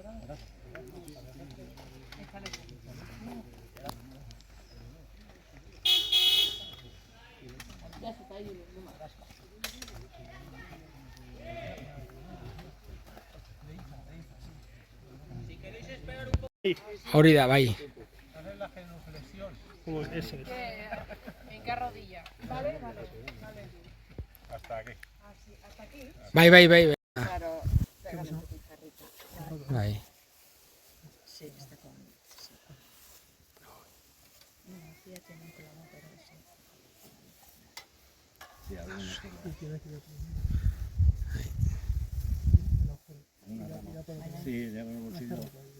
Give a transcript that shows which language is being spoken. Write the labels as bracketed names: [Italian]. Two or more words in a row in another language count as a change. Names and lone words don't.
[Spanish] Ya se está ahí. [Basque] Hori da, bai. [Spanish] hacer la genuflexión. Como eso es. ¿En qué rodilla? Vale. Hasta aquí. ¿Hasta aquí? Bai. Claro. Bai. Sí, está con... Sí. No, fíjate, no te la voy a poner así. Sí, ya vemos el bolsillo.